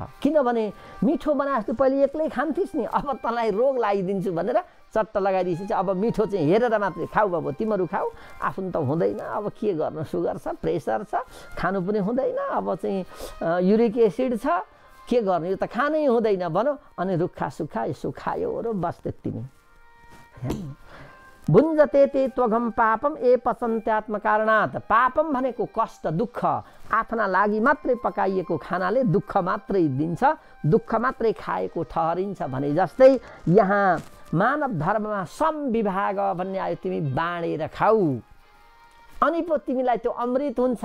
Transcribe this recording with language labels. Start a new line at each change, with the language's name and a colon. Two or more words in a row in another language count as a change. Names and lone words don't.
Nepali: किनभने मिठो बनाएको पहिले एक्लै खान्थिस् नि, अब तँलाई रोग लगाइदिन्छु भनेर चट्ट लगाइदिएपछि अब मिठो चाहिँ हेरेर मात्रै खाऊ, अब तिमीहरू खाऊ, आफ्नो त हुँदैन। अब के गर्नु, सुगर छ, प्रेसर छ, खानु पनि हुँदैन। अब चाहिँ
English: uric acid
Nepali: छ, के गर्नु, यो त खानै हुँदैन भनौँ। अनि रुखा सुक्खा यसो खायो र बस त्यति नै।
Sanskrit: भुञ्जते ते त्वघम पापम ए पचन्त्यात्म कारणात्।
Nepali: पापम भनेको कष्ट, दुःख। आफ्ना लागि मात्रै पकाइएको खानाले दुःख मात्रै दिन्छ, दुःख मात्रै खाएको ठहरिन्छ भने जस्तै यहाँ मानव धर्ममा समविभाग भन्ने आयो। तिमी बाँडेर खाऊ अनि पो तिमीलाई त्यो अमृत हुन्छ।